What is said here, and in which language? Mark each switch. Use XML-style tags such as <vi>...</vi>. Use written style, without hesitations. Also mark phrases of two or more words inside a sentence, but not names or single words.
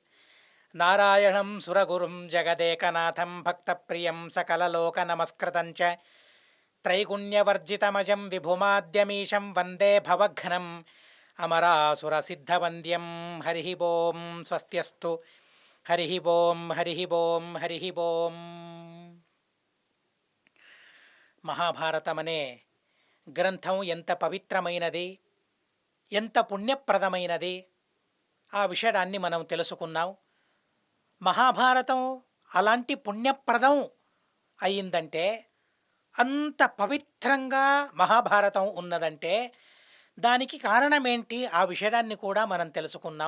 <sa>नारायणं सुरगुरुं जगदेकनाथं भक्तप्रियं सकललोकनमस्कृतं च त्रैगुण्यवर्जितमजं विभुमाद्यमीशं वन्दे भवघ्नम् अमरासुरसिद्धवन्द्यं। हरिः ओं स्वस्त्यस्तु। हरिः ओं हरिः ओं हरिः ओं।</sa> <te>మహాభారతమనే గ్రంథం ఎంత పవిత్రమైనది, ఎంత పుణ్యప్రదమైనది ఆ విషయాన్ని మనం తెలుసుకున్నాం. మహాభారతం అలాంటి పుణ్యప్రదం అయిందంటే, అంత పవిత్రంగా మహాభారతం ఉన్నదంటే దానికి కారణమేంటి ఆ విషయాన్ని కూడా మనం తెలుసుకున్నాం.</te>